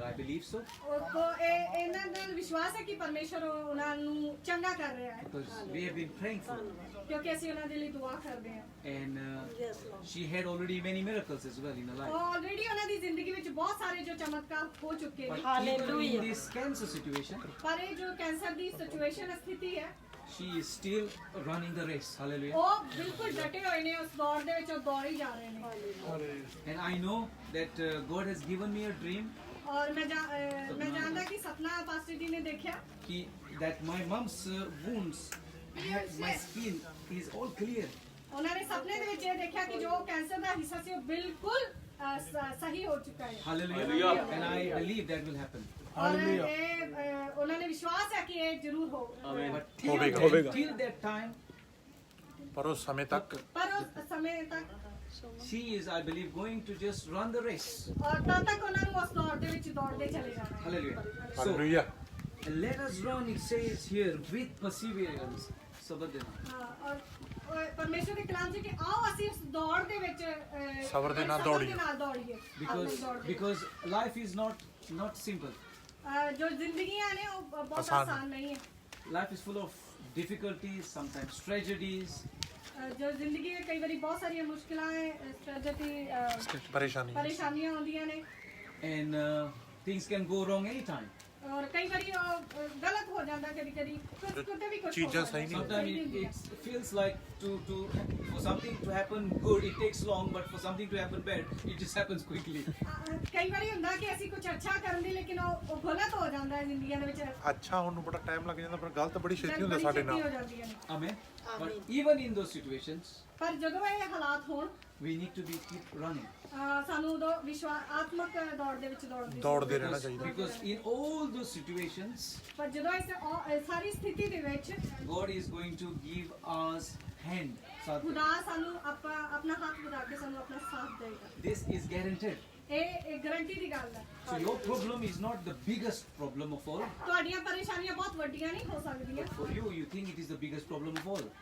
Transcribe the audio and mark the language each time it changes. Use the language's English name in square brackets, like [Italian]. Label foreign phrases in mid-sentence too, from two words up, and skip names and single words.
[English] I believe so [Punjabi] ਇਹਨਾਂ ਨਾਲ ਵਿਸ਼ਵਾਸ ਹੈ ਕਿ ਪਰਮੇਸ਼ਰ ਉਹਨਾਂ ਨੂੰ ਚੰਗਾ ਕਰ ਰਿਹਾ ਹੈ, [English] because we have been praying for her, [Punjabi] ਕਿਉਂਕਿ ਅਸੀਂ ਉਹਨਾਂ ਦੇ ਲਈ ਦੁਆ ਕਰਦੇ ਹਾਂ। [English] and she had already many miracles as well in her life. [Punjabi] ਆਲਰੇਡੀ ਉਹਨਾਂ ਦੀ ਜ਼ਿੰਦਗੀ ਵਿੱਚ ਬਹੁਤ ਸਾਰੇ ਜੋ ਚਮਤਕਾਰ ਹੋ ਚੁੱਕੇ ਨੇ, [English] But even in this cancer situation, [Punjabi] ਪਰ ਇਹ ਜੋ ਕੈਂਸਰ ਦੀ ਸਿਚੁਏਸ਼ਨ ਸਥਿਤੀ ਹੈ, [English] she is still running the race. Hallelujah. [Punjabi] ਉਹ ਬਿਲਕੁਲ ਡਟੇ ਹੋਏ ਨੇ ਉਸ ਦੌੜ ਦੇ ਵਿੱਚ, ਉਹ ਦੌੜ ਹੀ ਜਾ ਰਹੇ ਨੇ। [English] And I know that God has given me a dream [Punjabi] ਔਰ ਮੈਂ ਜਾਣਦਾ ਕਿ ਸਪਨਾ ਪਾਸਟਰ ਜੀ ਨੇ ਦੇਖਿਆ [English] that my mom's wounds, my skin is all clear. [Punjabi] ਉਹਨਾਂ ਨੇ ਸੁਪਨੇ ਦੇ ਵਿੱਚ ਇਹ ਦੇਖਿਆ ਕਿ ਜੋ ਕੈਂਸਰ ਦਾ ਹਿੱਸਾ ਸੀ ਉਹ ਬਿਲਕੁਲ ਸਹੀ ਹੋ ਚੁੱਕਾ ਹੈ। [English] Hallelujah. And I believe that will happen. [Punjabi] ਔਰ ਇਹ ਉਹਨਾਂ ਨੇ ਵਿਸ਼ਵਾਸ ਹੈ ਕਿ ਇਹ ਜ਼ਰੂਰ ਹੋਊਗਾ। [English] But [Punjabi] ਹੋਵੇਗਾ। [English] till that time, [Punjabi] ਪਰ ਉਸ ਸਮੇਂ ਤੱਕ ਪਰ ਉਸ ਸਮੇਂ ਤੱਕ [English] she is, I believe, going to just run the race. [Punjabi] ਔਰ ਤਦ ਤੱਕ ਉਹਨਾਂ ਨੂੰ ਉਸ ਦੌੜ ਦੇ ਵਿੱਚ ਦੌੜਦੇ ਚਲੇ ਜਾਣਾ ਹੈ। [English] Hallelujah. So [Punjabi] ਹਾਲੇਲੂਇਆ। [English] let us run, it says here, with perseverance. Sabadena. [Punjabi] ਔਰ ਪਰਮੇਸ਼ਰ ਦੇ ਕਲਾਮ ਚ ਕਿ ਆਓ ਅਸੀਂ ਉਸ ਦੌੜ ਦੇ ਵਿੱਚ ਸਬਰ ਦੇ ਨਾਲ ਦੌੜੀਏ। [English] Because life is not simple. [Punjabi] ਜੋ ਜ਼ਿੰਦਗੀਆਂ ਨੇ ਉਹ ਬਹੁਤ ਆਸਾਨ ਨਹੀਂ ਹੈ। [English] Life is full of difficulties, sometimes tragedies. [Punjabi] ਜੋ ਜ਼ਿੰਦਗੀ ਹੈ ਕਈ ਵਾਰੀ ਬਹੁਤ ਸਾਰੀਆਂ ਮੁਸ਼ਕਿਲਾਂ ਹੈ, ਪਰੇਸ਼ਾਨੀਆਂ ਆਉਂਦੀਆਂ ਨੇ, [English] And things can go wrong anytime. [Punjabi] ਔਰ ਕਈ ਵਾਰੀ ਉਹ ਗਲਤ ਹੋ ਜਾਂਦਾ ਕਦੀ ਕਿਤੇ ਵੀ ਕੁਝ ਚੀਜ਼ਾਂ ਸਹੀ ਨਹੀਂ [English] Sometimes it feels like for something to happen good, it takes long, but for something to happen bad, it just happens quickly. [Punjabi] ਕਈ ਵਾਰੀ ਹੁੰਦਾ ਕਿ ਅਸੀਂ ਕੁਝ ਅੱਛਾ ਕਰਨ ਦੀ ਲੇਕਿਨ ਉਹ ਗਲਤ ਹੋ ਜਾਂਦਾ ਹੈ ਜ਼ਿੰਦਗੀਆਂ ਦੇ ਵਿੱਚ ਅੱਛਾ ਹੁਣ ਨੂੰ ਬੜਾ ਟਾਈਮ ਲੱਗ ਜਾਂਦਾ ਪਰ ਗਲਤ ਬੜੀ ਛੇਤੀ ਹੁੰਦਾ ਸਾਡੇ ਹੋ ਨਾਲ ਜਾਂਦੀਆਂ ਨੇ [English] Amen. But even in those situations, [Punjabi] ਪਰ ਜਦੋਂ ਇਹ ਹਾਲਾਤ ਹੋਣ [English] we need to keep running. [Punjabi] ਸਾਨੂੰ ਉਦੋਂ ਆਤਮਕ ਦੌੜ ਦੇ ਵਿੱਚ ਦੌੜਦੀ ਦੌੜਦੇ ਰਹਿਣਾ ਚਾਹੀਦਾ [English] Because in all those situations, [Punjabi] ਪਰ ਜਦੋਂ ਇਸ ਸਾਰੀ ਸਥਿਤੀ ਦੇ ਵਿੱਚ [English] God is going to give us hand. [Punjabi] ਖੁਦਾ ਸਾਨੂੰ ਆਪਣਾ ਹੱਥ ਵਧਾ ਕੇ ਸਾਨੂੰ ਆਪਣਾ ਸਾਥ ਦੇਗਾ [English] This is guaranteed. [Punjabi] ਇਹ ਗਾਰੰਟੀ ਦੀ ਗੱਲ ਹੈ [English] So your problem is not the biggest problem of all. [Punjabi] ਤੁਹਾਡੀਆਂ ਪਰੇਸ਼ਾਨੀਆਂ ਬਹੁਤ ਵੱਡੀਆਂ ਨਹੀਂ ਹੋ ਸਕਦੀਆਂ [English] But for you, you think it is the biggest problem of all.